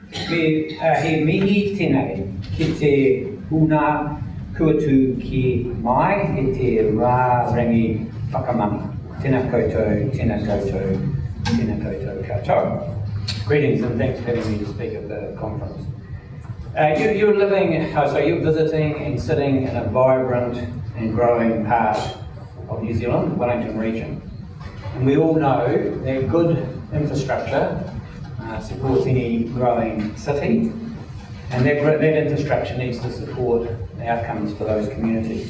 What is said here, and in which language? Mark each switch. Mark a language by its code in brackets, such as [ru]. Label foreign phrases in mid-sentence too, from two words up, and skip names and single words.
[mi] he mihi tēnei, ki te huna kua tū ki mai, e te rā rangi whakamana. Tēnā koutou, tēnā koutou, tēnā koutou katoa. [en] Greetings and thanks for having me to speak at the conference. You're visiting and sitting in a vibrant and growing part of New Zealand, Wellington region. And we all know that good infrastructure supports any growing city, and that infrastructure needs to support the outcomes for those communities.